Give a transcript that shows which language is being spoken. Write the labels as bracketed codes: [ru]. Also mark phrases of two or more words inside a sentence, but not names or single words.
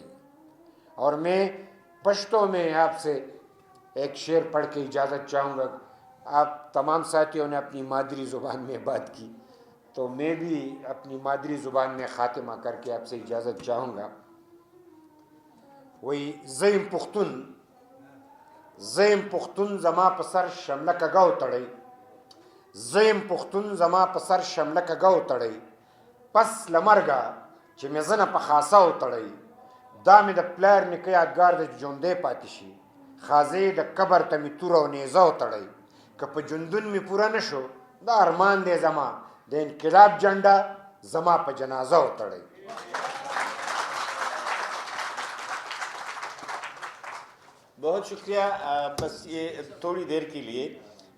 [ur] اور میں پشتو میں آپ سے ایک شعر پڑھ کے اجازت چاہوں گا. آپ تمام ساتھیوں نے اپنی مادری زبان میں بات کی, تو میں بھی اپنی مادری زبان میں خاتمہ کر کے آپ سے اجازت چاہوں گا. [ps] وہی زیم پختون زما پسر شملک گو تڑی, زیم پختون زما پسر شملک گو تڑی, پس لمرگا چې مې زنه په خاصه وتړی, دا مې د پلار نیکه یادګار د ژوندی پاتې شي, خازې د قبر ته مې توره او نیزه وتړی, که په ژوندون مې پوره نه شو دا ارمان دی زما, د انقلاب جنډه زما په جنازه وتړی. [ur] بہت شکریہ. بس یہ تھوڑی دیر کے لیے